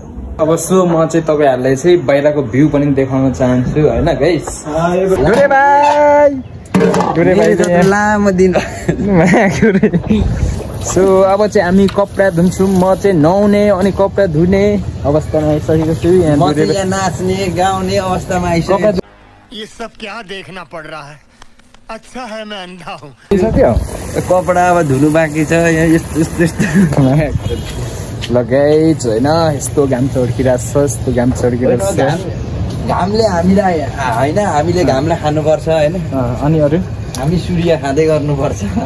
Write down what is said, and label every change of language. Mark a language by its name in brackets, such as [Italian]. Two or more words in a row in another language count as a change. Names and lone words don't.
[Nepali] अब सो म चाहिँ तपाईँहरूलाई चाहिँ बाहिरको भ्यू पनि देखाउन चाहन्छु होइन गाइस लामो दिन सो अब चाहिँ हामी कपडा धुन्छौँ म चाहिँ नुहाउने अनि कपडा धुने अवस्थामा आइसकेको छु यहाँ नाच्ने गाउने अवस्थामा आइसकेको [Hindi] ये सब क्या देखना पड़ रहा है अच्छा है मैं अंधा हूँ [Nepali] सक्यो कपडा अब धुनु बाँकी छ यस्तो लगाइज होइन यस्तो घाम चड्किरहेको छ यस्तो घाम चड्किरहेको छ घामले हामीलाई होइन हामीले घामलाई खानुपर्छ होइन अनि अरू हामी सूर्य खाँदै गर्नुपर्छ